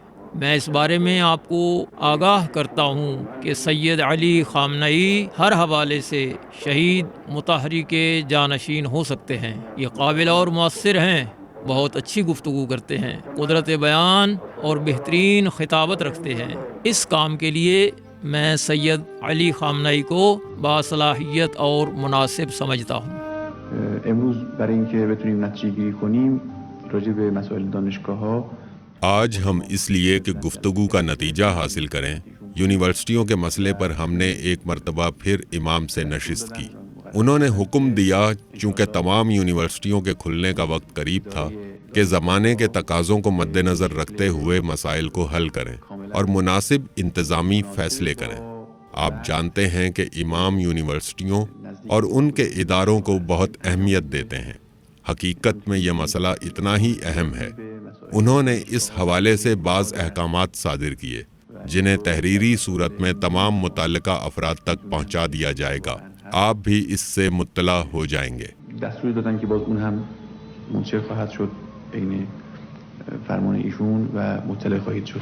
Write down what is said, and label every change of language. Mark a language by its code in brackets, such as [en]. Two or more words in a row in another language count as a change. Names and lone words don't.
[ur] میں اس بارے میں آپ کو آگاہ کرتا ہوں کہ سید علی خامنئی ہر حوالے سے شہید مطہری کے جانشین ہو سکتے ہیں. یہ قابل اور مؤثر ہیں، بہت اچھی گفتگو کرتے ہیں، قدرت بیان اور بہترین خطابت رکھتے ہیں. اس کام کے لیے میں سید علی خامنئی کو باصلاحیت اور مناسب سمجھتا ہوں. [fa] امروز برای اینکه بتونیم نتیجه گیری کنیم راجع به مسائل دانشگاه‌ها. [ur] آج ہم اس لیے کہ گفتگو کا نتیجہ حاصل کریں یونیورسٹیوں کے مسئلے پر ہم نے ایک مرتبہ پھر امام سے نشست کی. انہوں نے حکم دیا چونکہ تمام یونیورسٹیوں کے کھلنے کا وقت قریب تھا کہ زمانے کے تقاضوں کو مد نظر رکھتے ہوئے مسائل کو حل کریں اور مناسب انتظامی فیصلے کریں. آپ جانتے ہیں کہ امام یونیورسٹیوں اور ان کے اداروں کو بہت اہمیت دیتے ہیں. حقیقت میں یہ مسئلہ اتنا ہی اہم ہے. انہوں نے اس حوالے سے بعض احکامات صادر کیے جنہیں تحریری صورت میں تمام متعلقہ افراد تک پہنچا دیا جائے گا. آپ بھی اس سے مطلع ہو جائیں گے. [fa] دستور دادن که باز اون هم منتشر خواهد شد بین فرمان ایشون و مطلع خواهید شد.